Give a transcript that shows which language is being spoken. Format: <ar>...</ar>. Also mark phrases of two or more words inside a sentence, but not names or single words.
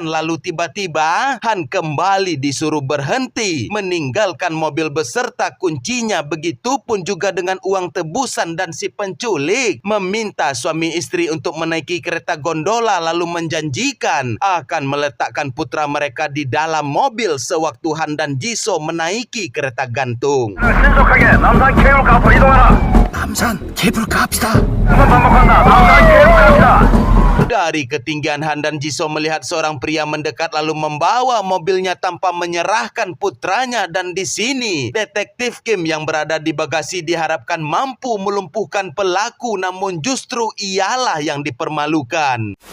<id>Lalu tiba-tiba Han kembali disuruh berhenti, meninggalkan mobil beserta kuncinya. Begitupun juga dengan uang tebusan. Dan si penculik meminta suami istri untuk menaiki kereta gondola lalu menjanjikan akan meletakkan putra mereka di dalam mobil sewaktu Han dan Jisoo menaiki kereta gantung.</id> <ko>신속하게 남산 케이블카로 이동하라. 남산 케이블카 합시다. 반복한다. 남산 케이블카 합시다.</ko> <id>Dari ketinggian, Han dan Jisoo melihat seorang pria mendekat lalu membawa mobilnya tanpa menyerahkan putranya. Dan di sini detektif Kim yang berada di bagasi diharapkan mampu melumpuhkan pelaku, namun justru ialah yang dipermalukan.</id>